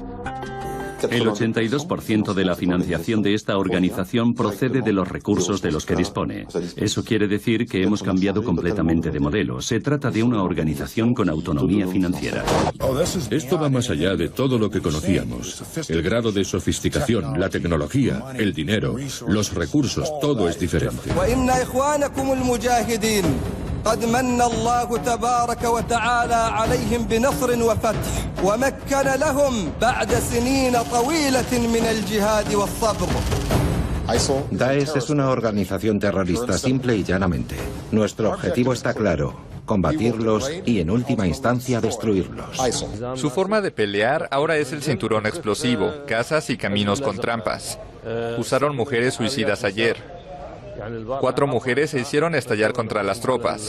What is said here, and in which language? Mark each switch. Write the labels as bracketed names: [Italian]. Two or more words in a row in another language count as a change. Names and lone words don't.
[Spanish] El 82% de la financiación de esta organización procede de los recursos de los que dispone. Eso quiere decir que hemos cambiado completamente de modelo. Se trata de una organización con autonomía financiera. Esto va más allá de todo lo que conocíamos. El grado de sofisticación, la tecnología, el dinero, los recursos, todo es diferente. [Arabic] قد من الله تبارك وتعالى عليهم بنصر وفتح ومكن لهم بعد سنين طويلة من الجهاد والصبر. [Spanish] Daesh es una organización terrorista simple y llanamente. Nuestro objetivo está claro: combatirlos y en última instancia destruirlos. Su forma de pelear ahora es el cinturón explosivo, casas y caminos con trampas. Usaron mujeres suicidas ayer. 4 mujeres se hicieron estallar contra las tropas.